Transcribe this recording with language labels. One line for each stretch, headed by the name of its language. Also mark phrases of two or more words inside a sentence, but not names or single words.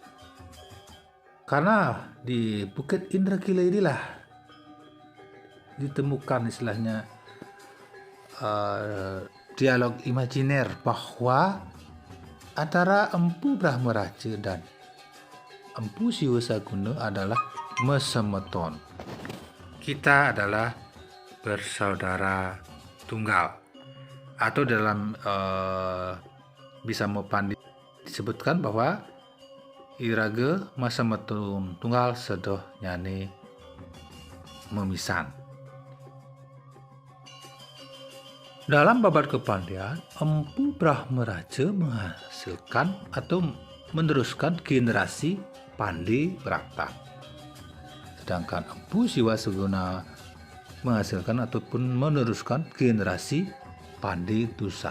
Indonesian: karena di Bukit Indrakila inilah ditemukan istilahnya dialog imajiner bahwa antara Empu Brahmaraja dan Empu Siwasaguna adalah mesemeton. Kita adalah bersaudara tunggal, atau dalam Bisamo Pande disebutkan bahwa
Balinese: Iraga mesemeton tunggal sedoh nyane memisan.
Indonesian: Dalam babat kepandian, Empu Brahmaraja menghasilkan atau meneruskan generasi Pande Brakta, sedangkan Empu Siwasaguna menghasilkan ataupun meneruskan generasi Pande Tusan.